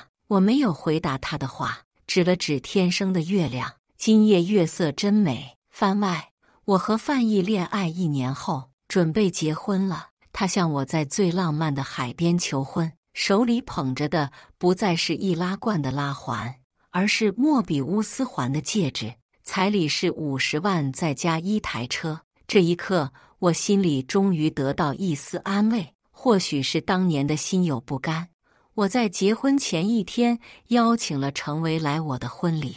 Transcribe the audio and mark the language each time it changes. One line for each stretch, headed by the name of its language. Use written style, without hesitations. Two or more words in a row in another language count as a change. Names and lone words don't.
Chinese: 我沒有回答他的話，指了指天生的月亮，今夜月色真美。番外，我和范毅戀愛1年後，準備結婚了。他向我在最浪漫的海邊求婚，手裡捧着的不再是易拉罐的拉環，而是莫比烏斯環的戒指。彩禮是50萬再加1台車。這一刻，我心裡終於得到一絲安慰。或許是當年的心有不甘，我在結婚前一天邀請了程維來我的婚禮。